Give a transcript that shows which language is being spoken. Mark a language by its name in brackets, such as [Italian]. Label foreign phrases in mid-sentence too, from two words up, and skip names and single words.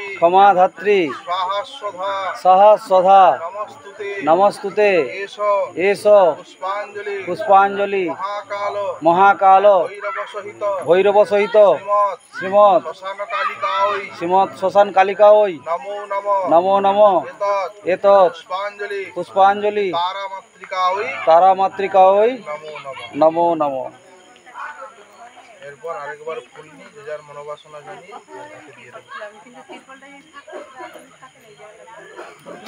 [Sanskrit] ক্ষমাধাত্রী, স্বাহাস্বধা, সহস্রধা, নমস্তুতে, নমস্তুতে, এষ এস পুষ্পাঞ্জলি, পুষ্পাঞ্জলি, মহাকাল মহাকাল ভৈরব সহিত, ভৈরব সহিত, শ্রীমৎ শ্রীমৎ শ্মশান কালিকা ওই, শ্রীমৎ শ্মশান কালিকা ওই, নমো নম, নমো নম, এতৎ এতৎ পুষ্পাঞ্জলি, পুষ্পাঞ্জলি, তারামাত্রিকা ওই, তারামাত্রিকা ওই, নমো নম। নমো নম। [Bangla] এরপর আরেকবার ফুল নিয়ে যে যার মনোবাসনা জানিয়ে তাকে দিয়ে দেবো।